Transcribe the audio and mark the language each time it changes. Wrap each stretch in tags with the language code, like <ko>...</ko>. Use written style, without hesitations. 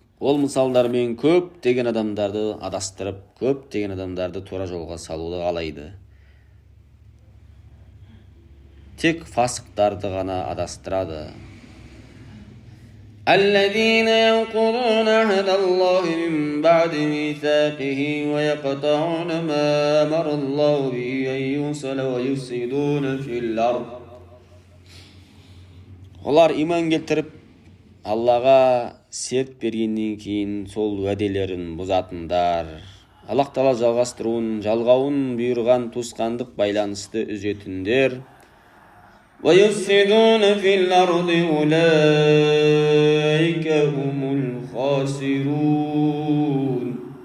<kk>Ол мысалдармен көптеген адамдарды адастырып, көптеген адамдарды тура жолға салуды қалайды. Тек фасықтарды ғана адастырады.</kk> <ar>الذين ينقضون عهد الله من بعد ميثاقه ويقطعون ما أمر الله به أن يوصل ويفسدون في الأرض.</ar> <kk>Олар иман келтіріп, Аллаға серт бергеннен кейін сол уәделерін бұзатындар, Аллах Тағала жалғауын бұйырған туысқандық байланысты үзетіндер.</kk> <ar>وَيُفْسِدُونَ فِي الْأَرْضِ أُولَئِكَ هُمُ الْخَاسِرُونَ.</ar>